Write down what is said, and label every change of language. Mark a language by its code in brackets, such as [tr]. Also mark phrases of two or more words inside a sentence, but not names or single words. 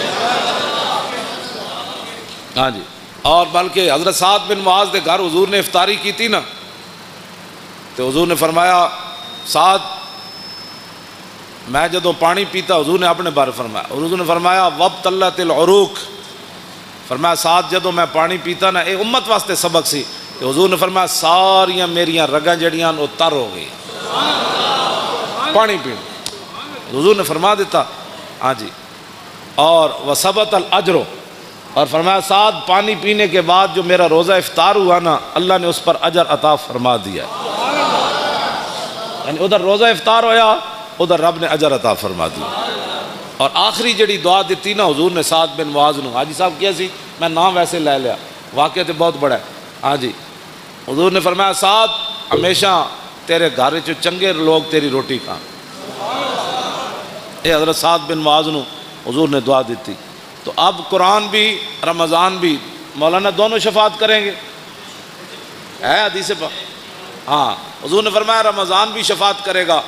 [pa] ہاں جی، اور بلکہ حضرت سعد بن معاذ کے گھر حضور نے افطاری کی تھی نا، تو حضور نے فرمایا سعد میں جدوں پانی پیتا حضور نے اپنے بارے فرمایا، حضور نے فرمایا [ar] وابتلت العروق، [pa] فرمایا ساتھ جدوں میں پانی پیتا نا، اے امت واسطے سبق سی، کہ حضور نے فرمایا ساریاں میریاں رگاں جڑیاں وہ تر ہو گئی پانی پین، حضور نے فرما دیتا ہاں جی۔ [ur] اور [ar] وثبت الاجر، [ur] اور فرمایا ساتھ پانی پینے کے بعد جو میرا روزہ افطار ہوا نا، اللہ نے اس پر اجر عطا فرما دیا، یعنی ادھر روزہ افطار ہویا، ادھر رب نے اجر عطا فرما دیا۔ [pa] اور آخری جڑی دعا دیتی نا حضور نے سعد بن معاذ نو، حاجی صاحب کیا سی، میں نام ویسے لے لیا، واقعہ تو بہت بڑا ہے ہاں جی۔ حضور نے فرمایا سعد ہمیشہ تیرے گھر چ چنگے لوگ تیری روٹی کھان، اے حضرت سعد بن معاذ نو حضور نے دعا دیتی۔ [ur] تو اب قرآن بھی رمضان بھی مولانا دونوں شفاعت کریں گے، ہے حدیث پاک، ہاں حضور نے فرمایا رمضان بھی شفاعت کرے گا۔